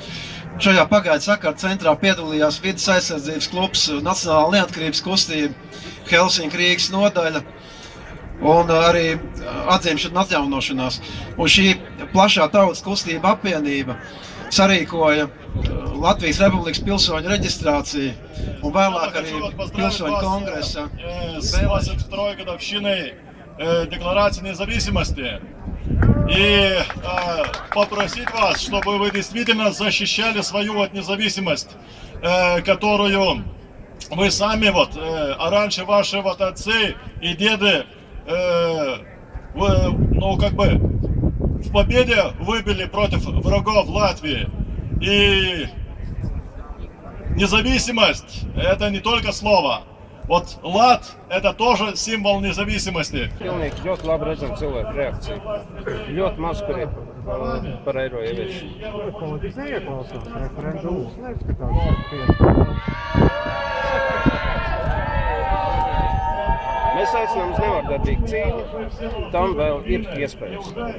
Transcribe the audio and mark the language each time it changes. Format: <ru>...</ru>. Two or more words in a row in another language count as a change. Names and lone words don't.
<lv>Šajā pagaidu sakaru centrā piedalījās Vides aizsardzības klubs, Nacionālā neatkarības kustība, Helsinki Rīgas nodaļa un arī atzimšana un atjaunošanās. Un šī plašā tautas kustība apvienība sarīkoja Latvijas Republikas pilsoņu reģistrāciju un vēlāk arī pilsoņu kongresa.</lv> <ru>72-й годовщиной Декларации независимости. И попросить вас, чтобы вы действительно защищали свою независимость, которую вы сами, а раньше ваши отцы и деды, в победе выбили против врагов Латвии. И независимость – это не только слово. Лат – это тоже символ независимости.</ru> <lv>Pilnīgi ļoti labi redzam cilvēku reakciju. Ļoti maz, kur ir par eiro ieviešanu. Politikas neieklausās referendumus, neskatās. Mēs aicinām uz nevardarbīgu cīņu, tam vēl ir iespējas.</lv>